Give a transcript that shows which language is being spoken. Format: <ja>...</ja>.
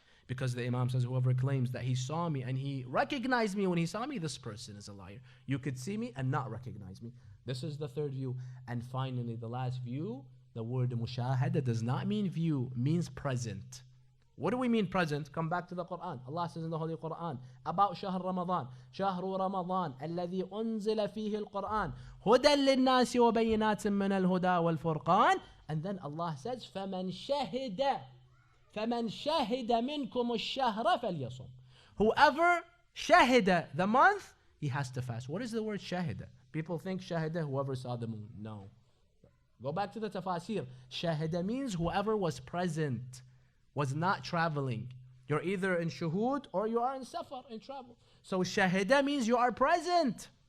<en>Because the Imam says, whoever claims that he saw me and he recognized me when he saw me, this person is a liar. You could see me and not recognize me. This is the third view. And finally, the last view, the word mushahada does not mean view, means present. What do we mean present? Come back to the Quran. Allah says in the Holy Quran about Shahr Ramadan.</en> <ar>شهر رمضان الذي أنزل فيه القرآن هدى للناس وبينات من الهدى والفرقان.</ar> <en>And then Allah says</en> <ar>فمن شهد منكم الشهر فليصم.</ar> <en>Whoever shahida the month, he has to fast. What is the word shahida? People think shahida, whoever saw the moon. No. Go back to the tafasir. Shahida means whoever was present, was not traveling. You're either in shuhud or you are in safar, in travel. So shahida means you are present.</en>